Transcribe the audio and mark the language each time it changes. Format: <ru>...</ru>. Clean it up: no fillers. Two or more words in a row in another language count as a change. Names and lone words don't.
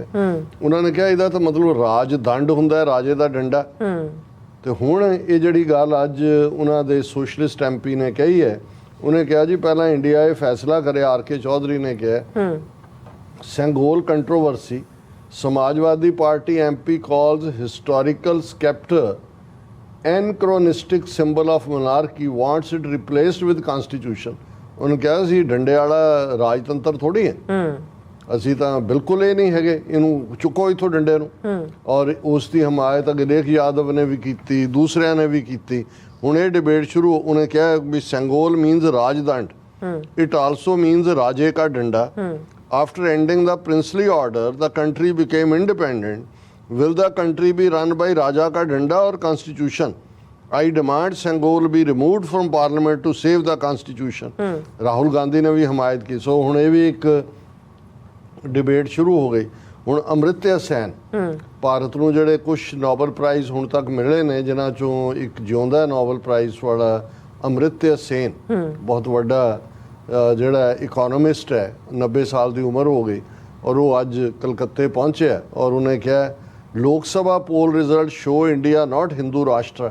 <pa>ਉਹਨਾਂ ਨੇ ਕਿਹਾ ਇਹਦਾ ਤਾਂ ਮਤਲਬ ਰਾਜ ਦੰਡ ਹੁੰਦਾ, ਰਾਜੇ ਦਾ ਡੰਡਾ। ਤੇ ਹੁਣ ਇਹ ਜਿਹੜੀ ਗੱਲ ਅੱਜ ਉਹਨਾਂ ਦੇ ਸੋਸ਼ਲਿਸਟ MP ਨੇ ਕਹੀ ਹੈ, ਉਹਨੇ ਕਿਹਾ ਜੀ ਪਹਿਲਾਂ ਇੰਡੀਆ ਇਹ ਫੈਸਲਾ ਕਰੇ, RK ਚੌਧਰੀ ਨੇ ਕਿਹਾ ਸੰਗੋਲ ਕੰਟਰੋਵਰਸੀ ਸਮਾਜਵਾਦੀ ਪਾਰਟੀ</pa> <en>MP calls historical scepter anachronistic symbol of monarchy, wants it replaced with constitution।</en> <pa>ਉਹਨੂੰ ਕਿਹਾ ਸੀ ਡੰਡੇ ਵਾਲਾ ਰਾਜਤੰਤਰ ਥੋੜੀ ਹੈ, ਅਸੀਂ ਤਾਂ ਬਿਲਕੁਲ ਇਹ ਨਹੀਂ ਹੈਗੇ, ਇਹਨੂੰ ਚੁੱਕੋ ਇੱਥੋਂ ਡੰਡੇ ਨੂੰ। ਔਰ ਉਸ ਦੀ ਹਮਾਇਤ ਅਖਿਲੇਸ਼ ਯਾਦਵ ਨੇ ਵੀ ਕੀਤੀ, ਦੂਸਰਿਆਂ ਨੇ ਵੀ ਕੀਤੀ। ਹੁਣ ਇਹ ਡਿਬੇਟ ਸ਼ੁਰੂ, ਉਹਨੇ ਕਿਹਾ ਵੀ ਸੰਗੋਲ ਮੀਨਸ ਰਾਜਦੰਡ,</pa> <en>it also means</en> <hi>राजे का डंडा।</hi> <en>After ending the princely order, the country became independent. Will the country be run by</en> <hi>राजा का डंडा</hi> <en>or constitution? I demand Sangol be removed from parliament to save the constitution.</en> <pa>ਰਾਹੁਲ ਗਾਂਧੀ ਨੇ ਵੀ ਹਮਾਇਤ ਕੀ। ਸੋ ਹੁਣ ਇਹ ਵੀ ਇੱਕ ਡਿਬੇਟ ਸ਼ੁਰੂ ਹੋ ਗਈ। ਹੁਣ ਅਮ੍ਰਿਤਿਆ ਸੈਨ, ਭਾਰਤ ਨੂੰ ਜਿਹੜੇ ਕੁਝ ਨੋਬਲ ਪ੍ਰਾਈਜ਼ ਹੁਣ ਤੱਕ ਮਿਲੇ ਨੇ, ਜਿਨ੍ਹਾਂ ਚੋਂ ਇੱਕ ਜਿਉਂਦਾ ਨੋਬਲ ਪ੍ਰਾਈਜ਼ ਵਾਲਾ ਅਮ੍ਰਿਤਿਆ ਸੈਨ, ਬਹੁਤ ਵੱਡਾ ਜਿਹੜਾ ਇਕੋਨੋਮਿਸਟ ਹੈ, 90 ਸਾਲ ਦੀ ਉਮਰ ਹੋ ਗਈ, ਔਰ ਉਹ ਅੱਜ ਕਲਕੱਤੇ ਪਹੁੰਚਿਆ ਔਰ ਉਹਨੇ ਕਿਹਾ ਲੋਕ ਸਭਾ</pa> <en>poll result show India not Hindu Rashtra.</en>